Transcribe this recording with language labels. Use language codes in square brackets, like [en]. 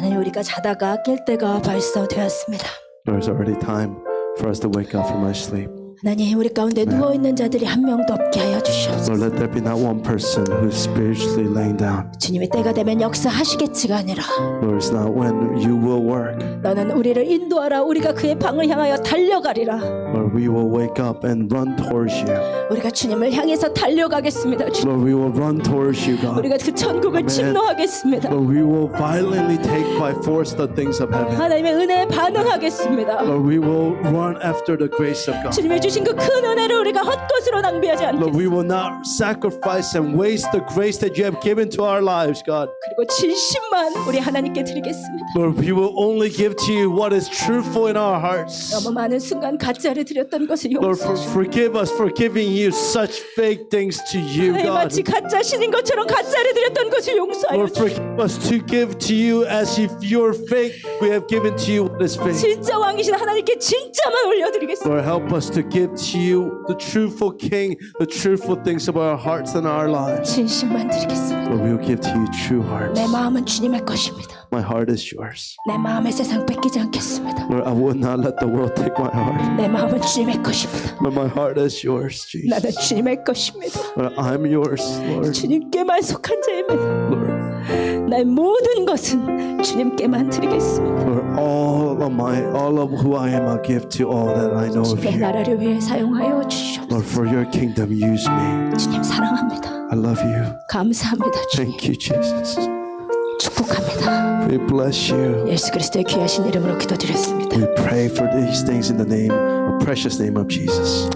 [ko] 우리가 자다가 깰 때가 벌써 되었습니다. [en] Lord, it's already time for us to wake up from our sleep. [ko] 하나님, 우리 가운데 누워 있는 자들이 한 명도 없게 하여 주시옵소서. [en] Lord, let there be not one person who's spiritually laying down. [ko] 주님의 때가 되면 역사하시겠지가 아니라 [en] Lord, it's not when you will work. [ko] 너는 우리를 인도하라. 우리가 그의 방을 향하여 달려가리라. [en] Lord, we will wake up and run towards you. [ko] 우리가 주님을 향해서 달려가겠습니다. 주님. [en] Lord, we will run towards you, God. [ko] 우리가 그 천국을 침노하겠습니다. [en] Lord, we will violently take by force the things of heaven. [ko] 하나님의 은혜에 반응하겠습니다. [en] Lord, we will run after the grace of God. [ko] 주님이 주신 그 큰 은혜를 우리가 헛것으로 낭비하지 [en] Lord, we [ko] 않겠습니다. [en] will not sacrifice and waste the grace that you have given to our lives, God. [ko] 그리고 진심만 우리 하나님께 드리겠습니다. [en] Lord, we will only give to you what is truthful in our hearts. [ko] 너무 많은 순간 가짜를 드렸던 것을 [en] Lord, [ko] 용서해 주시고 [en] forgive us for giving you such fake things to you, [ko] 하나님, [en] God. [ko] 마치 가짜 신인 것처럼 가짜를 드렸던 것을 용서하여 [en] Lord, [ko] 주시고 [en] forgive us to give to you as if you're fake. We have given to you what is fake. [ko] 진짜 왕이신 하나님께 진짜만 올려드리겠습니다. [en] Lord, help us to give to you the truthful King, the truthful things of our hearts and our lives. [ko] 진심만 드리겠습니다. [en] Lord, we will give to you true hearts. [ko] 내 마음은 주님의 것입니다. [en] My heart is yours. [ko] 내 마음의 세상 뺏기지 않겠습니다. [en] Lord, I will not let the world take my heart. [ko] 내 마음은 주님의 것입니다. [en] But my heart is yours, [ko] 나는 [en] Jesus. [ko] 주님의 것입니다. [en] Lord, I'm yours, Lord. [ko] 주님께만 속한 자입니다. [en] Lord, [ko] 나의 모든 것은 주님께만 드리겠습니다. [en] Lord, all of who I am, I give to all that I know of [ko] 주님의 [en] you. [ko] 나라를 위해 사용하여 [en] Lord, [ko] 주시옵소서. [en] for your kingdom, use me. [ko] 주님 사랑합니다. [en] I love you. [ko] 감사합니다. 주님 [en] Thank you, Jesus. [ko] 축복합니다. [en] We bless you. [ko] 예수 그리스도의 귀하신 이름으로 기도드렸습니다. [en] We pray for these things in the name, the precious name of Jesus.